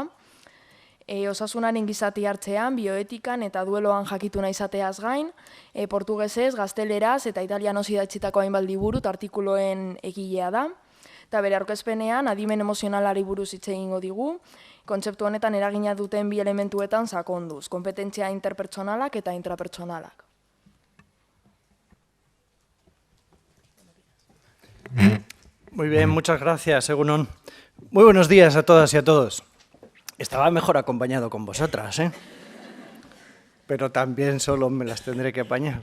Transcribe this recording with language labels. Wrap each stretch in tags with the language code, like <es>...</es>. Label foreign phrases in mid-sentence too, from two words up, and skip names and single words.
<eu>Osasunaren gizati hartzean, bioetikan eta dueloan jakitu nahi izateaz gain, portugesez, gazteleraz eta italianoz idatzitako hainbat liburu eta artikuloen egilea da. Eta bere aurkezpenean, adimen emozionalari buruz hitz egingo digu, kontzeptu honetan eragina duten bi elementuetan sakonduz, kompetentzia interpertsonalak eta intrapertsonalak.</eu> <es>Muy bien, muchas gracias, Egunon. Muy buenos días a todas y a todos. Estaba mejor acompañado con vosotras, ¿eh? Pero también solo me las tendré que apañar.</es>